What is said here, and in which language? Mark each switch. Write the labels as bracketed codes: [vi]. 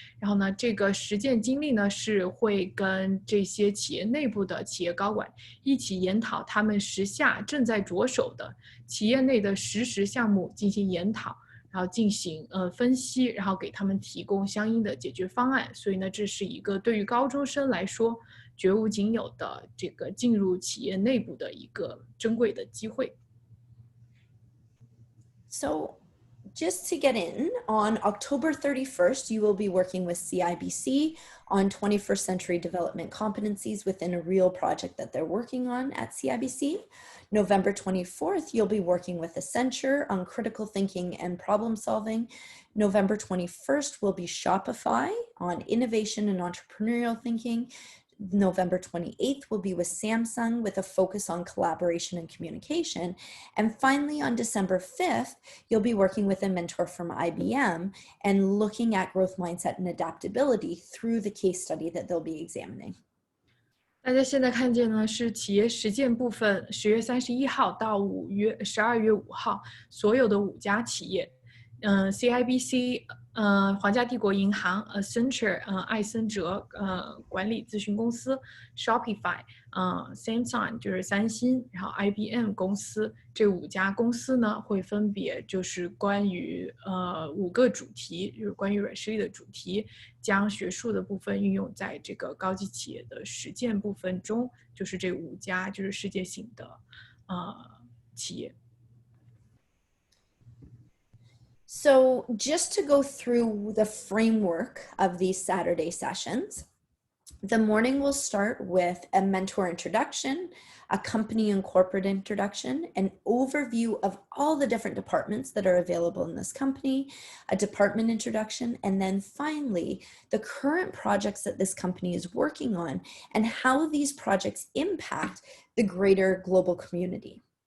[zh] 然后呢，这个实践经历呢是会跟这些企业内部的企业高管一起研讨他们时下正在着手的企业内的实时项目进行研讨，然后进行分析，然后给他们提供相应的解决方案。所以呢，这是一个对于高中生来说绝无仅有的这个进入企业内部的一个珍贵的机会。 [en] So just to get in, on October 31st, you will be working with CIBC on 21st century development competencies within a real project that they're working on at CIBC. November 24th, you'll be working with Accenture on critical thinking and problem solving. November 21st will be Shopify on innovation and entrepreneurial thinking. November 28th will be with Samsung with a focus on collaboration and communication. And finally, on December 5th, you'll be working with a mentor from IBM and looking at growth mindset and adaptability through the case study that they'll be examining. [zh] 大家现在看见呢是企业实践部分，10月31号到12月5号，所有的5家企业，CIBC，皇家帝国银行 ，Accenture，艾森哲，管理咨询公司 ，Shopify，Samsung 就是三星，然后 IBM 公司，这5家公司呢会分别就是关于5个主题，就是关于软实力的主题，将学术的部分运用在这个高级企业的实践部分中，就是这5家就是世界性的企业。 [en] So just to go through the framework of these Saturday sessions, the morning will start with a mentor introduction, a company and corporate introduction, an overview of all the different departments that are available in this company, a department introduction, and then finally, the current projects that this company is working on and how these projects impact the greater global community.